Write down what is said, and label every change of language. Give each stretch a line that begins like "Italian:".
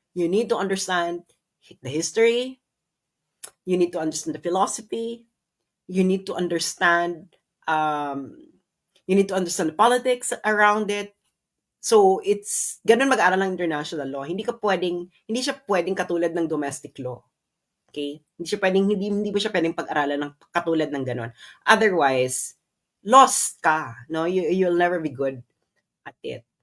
English: You need to understand the history. You need to understand the philosophy. You need to understand the politics around it. So it's
Filipino: ganun mag-aaral ng international law. Hindi siya pwedeng katulad ng domestic law.
English: Okay?
Filipino: Hindi mo siya pwedeng pag-aralan ng katulad ng ganun.
English: Otherwise,
Filipino: lost ka, no?
English: You'll never be good at it.